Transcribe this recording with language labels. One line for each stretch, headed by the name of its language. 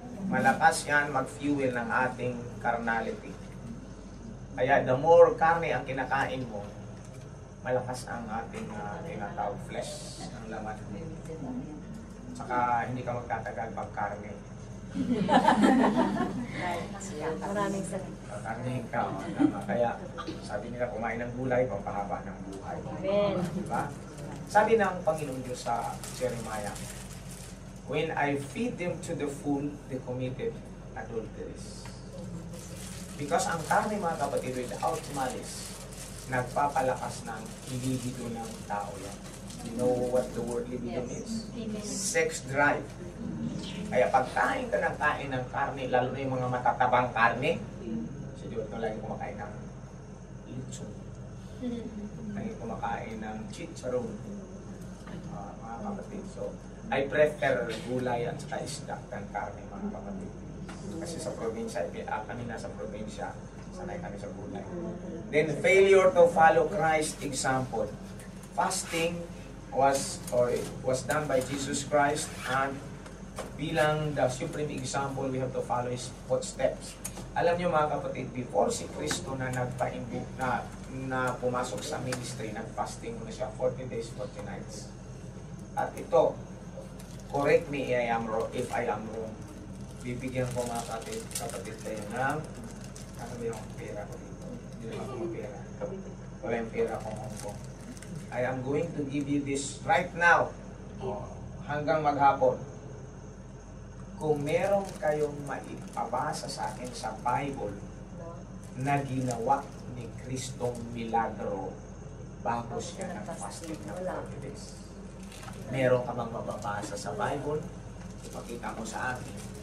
Filipino: Malakas yan mag-fuel ng ating carnality. Kaya
English: the more
Filipino: karne ang kinakain mo, malakas ang ating tinatawag flesh, ang laman. Saka hindi ka magtatagal pag karne. Maraming salamat. Karne ka, tama. Kaya sabi nila kumain ng gulay, pampahaba ng buhay. Amen. Diba? Sabi ng Panginoon Diyos sa
English: Jeremiah, when I feed them to the full, they committed adulteries.
Filipino: Because ang karne mga kapatid,
English: without malice,
Filipino: nagpapalakas ng libido ng tao yan.
English: You know what the word libido means? Sex drive.
Filipino: Kaya pagkain ka ng kain ng karne, lalo na yung mga matatabang karne, si Diyos na lagi kumakain ng lechon. Lagi kumakain ng chicharon. Mga kapatid.
English: So, I prefer
Filipino: gulay at saka isda ng karne mga kapatid. Kasi sa probinsya, kami nasa probinsya, sanay kami sa gulay.
English: Then, failure to follow Christ's example. Fasting was done by Jesus Christ, and bilang the supreme example, we have to follow His footsteps.
Filipino: Alam niyo mga kapatid, before si Kristo na nagpa-invite na pumasok sa ministry, nag-fasting muna siya 40 days, 40 nights.
English: At ito, correct me if I am wrong.
Filipino: Bibigyan ko mga kapatid tayo ng ano ba yung pera ko dito? Hindi naman ako pera. Wala yung pera ko Hong Kong.
English: I am going to give you this right now.
Filipino: Hanggang maghapon. Kung meron kayong maipabasa sa akin sa Bible na ginawa ni Kristong milagro bago siya nag-fasting ng 40 days. Meron ka bang mababasa sa Bible? Ipakita mo sa akin.